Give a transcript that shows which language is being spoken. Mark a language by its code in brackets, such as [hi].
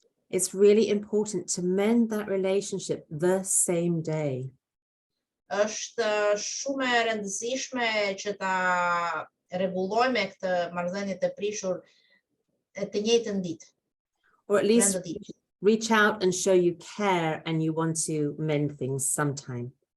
[en] it's really important to mend that relationship the same day. [sq] është shumë e rëndësishme që ta rregullojmë këtë marrëdhënie të prishur të njëjtën ditë. [en] Or at least [sq] Brenda ditë. [en] reach out and show you care and you want to mend things sometime.